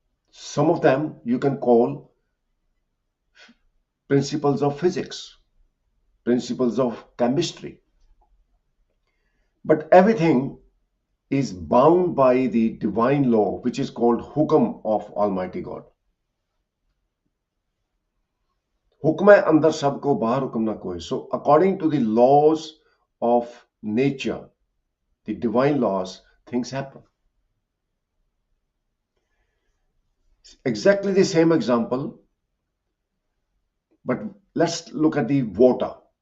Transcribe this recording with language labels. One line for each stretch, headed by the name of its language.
English: Some of them you can call principles of physics, principles of chemistry, but everything is bound by the divine law, which is called Hukam of Almighty God.
Punjabi: हुक्म है अंदर सबको बाहर हुक्म ना कोई.
English: So according to the laws of nature, the divine laws, things happen. Exactly the same example, but let's look at the water.